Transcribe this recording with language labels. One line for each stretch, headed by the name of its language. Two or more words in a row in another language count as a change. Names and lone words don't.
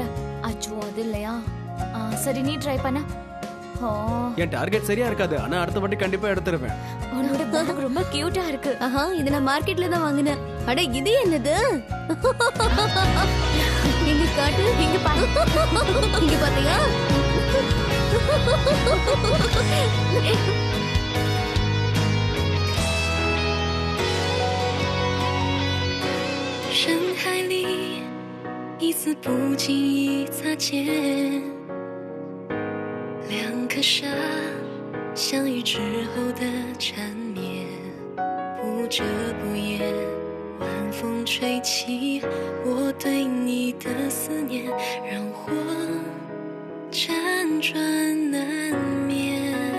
Tamil: அச்சோ, அது இல்லையா? சரி, நீ ட்ரை பண்ண. என் டார்கெட் சரியா இருக்காது, ஆனா அடுத்த வாட்டி கண்டிப்பா எடுத்துருவேன். உன்னோட பேக் ரொம்ப கியூட்டா இருக்கு. இது நான் மார்க்கெட்ல தான் வாங்கினேன். அட, இது என்னது? இங்க காட்டு. இங்க பாரு. இங்க பாத்தியா?
Chinese: 深海里一丝不经意擦肩，两颗沙相遇之后的缠绵，不遮不掩，晚风吹起我对你的思念，让我辗转难眠。